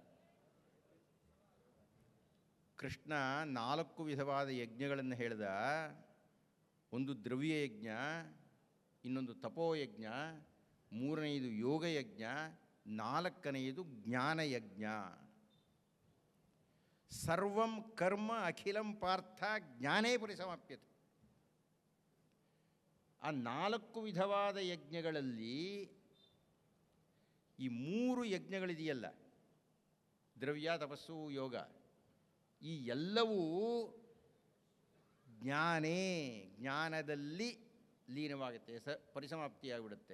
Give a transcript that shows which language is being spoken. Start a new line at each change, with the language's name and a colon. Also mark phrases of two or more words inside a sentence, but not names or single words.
Kannada: ಕೃಷ್ಣ 4 ವಿಧವಾದ ಯಜ್ಞಗಳನ್ನು ಹೇಳ್ದ. ಒಂದು ದ್ರವ್ಯಯಜ್ಞ, ಇನ್ನೊಂದು ತಪೋಯಜ್ಞ, 3ನೇದು ಯೋಗಯಜ್ಞ, 4ನೇದು ಜ್ಞಾನಯಜ್ಞ.
Sanskrit: ಸರ್ವಂ ಕರ್ಮ ಅಖಿಲಂ ಪಾರ್ಥ ಜ್ಞಾನೇ ಪರಿಸಮಾಪ್ಯತೆ.
Kannada: ಆ 4 ವಿಧವಾದ ಯಜ್ಞಗಳಲ್ಲಿ ಈ 3 ಯಜ್ಞಗಳಿದೆಯಲ್ಲ, ದ್ರವ್ಯ, ತಪಸ್ಸು, ಯೋಗ, ಈ ಎಲ್ಲವೂ ಜ್ಞಾನದಲ್ಲಿ ಲೀನವಾಗುತ್ತೆ, ಪರಿಸಮಾಪ್ತಿಯಾಗಿಬಿಡುತ್ತೆ.